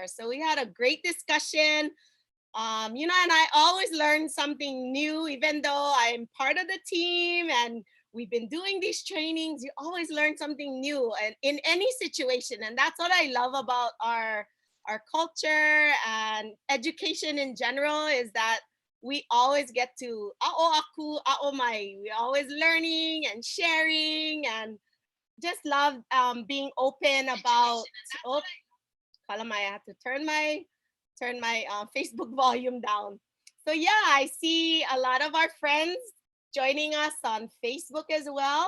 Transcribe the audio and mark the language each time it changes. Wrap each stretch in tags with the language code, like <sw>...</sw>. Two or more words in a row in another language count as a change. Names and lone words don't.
<en>So we had a great discussion. And I always learn something new, even though I'm part of the team and we've been doing these trainings. You always learn something new, and in any situation. And that's what I love about our culture and education in general, is that we always get to</en> <haw>a'o aku, a'o mai.</haw> <en>We're always learning and sharing, and just love being open about. Oh, Kalamai, I have to turn my Facebook volume down. So yeah, I see a lot of our friends joining us on Facebook as well.</en>